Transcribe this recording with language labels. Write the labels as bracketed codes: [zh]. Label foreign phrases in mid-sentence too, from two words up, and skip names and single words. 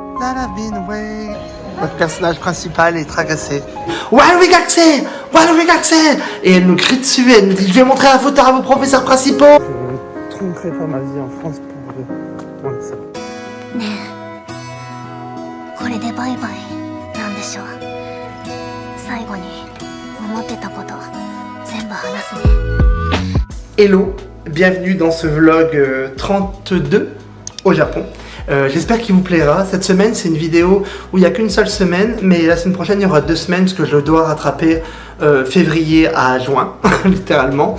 [en] that I've been away. [fr] Notre personnage principal est tracassé. Warwick Axel! Warwick Axel! Et elle nous crie dessus, elle nous dit je vais montrer la photo à vos professeurs principaux. Je tromperai pas ma vie en France pour moins de ça. [ja] ねえこれでバイバイなんでしょう。最後に思ってたこと全部話すね。 [fr] Hello, bienvenue dans ce vlog 32 au Japon. J'espère qu'il vous plaira. Cette semaine, c'est une vidéo où il n'y a qu'une seule semaine, mais la semaine prochaine, il y aura 2 semaines, parce que je dois rattraper février à juin, littéralement.